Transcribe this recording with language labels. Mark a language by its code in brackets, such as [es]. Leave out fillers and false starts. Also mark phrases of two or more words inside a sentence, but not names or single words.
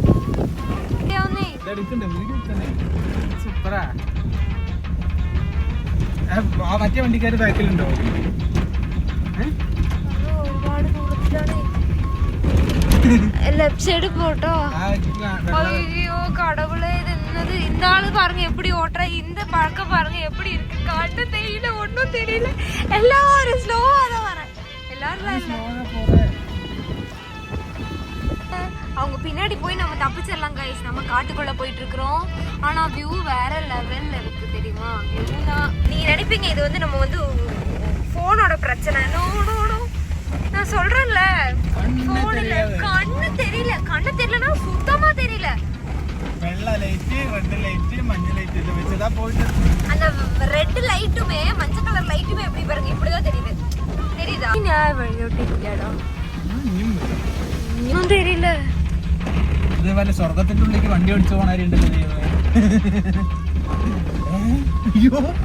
[ml] സൂപ്പറാ. മറ്റേ വണ്ടിക്കാര് ബാക്കിലുണ്ടോ? ഒരുപാട് ദൂരത്തിലാണ്. [en] left side [ml] പോട്ടോ. [ta] அய்யோ கடவுளே என்னது இந்த ஆளு பாருங்க எப்படி ஓட்டுற, இந்த பழக்கம் பாருங்க எப்படி இருக்கு. கண்ணு தெரியல, ஒன்னும் தெரியல. எல்லாரும் ஸ்லோவா தான் வர, எல்லாரும் அவங்க பின்னாடி போய் நம்ம தப்பிச்சிடலாம் கைஸ். நம்ம காட்டுக்குள்ள போயிட்டு இருக்கிறோம். ஆனா வியூ வேற லெவல்ல இருக்கு தெரியுமா. வியூ தான் நீங்க நினைப்பீங்க இது வந்து நம்ம வந்து போனோட பிரச்சனை. [en] no no no, [ta] நான் சொல்றேன்ல போன்ல கண்ணு தெரியல. கண்ணு தெரியலனா சுத்தமா தெரியல. வெள்ளை லைட், [en] red light, [ta] மஞ்சள் லைட் இத வெச்சு தான் போயிட்டு. அந்த ரெட் லைட்டுமே மஞ்சள் கலர் லைட்டுமே எப்படி பாருங்க, இப்படிதான் தெரியுது. தெரியுதா? நான் வழியோட்டி இல்லடா, [ml] ഒന്നും തെരിയില്ല. ഇതേപോലെ സ്വർഗത്തിന്റെ ഉള്ളിലേക്ക് വണ്ടി ഓടിച്ചു പോണാരുണ്ടല്ലോ ദൈവമേ. അയ്യോ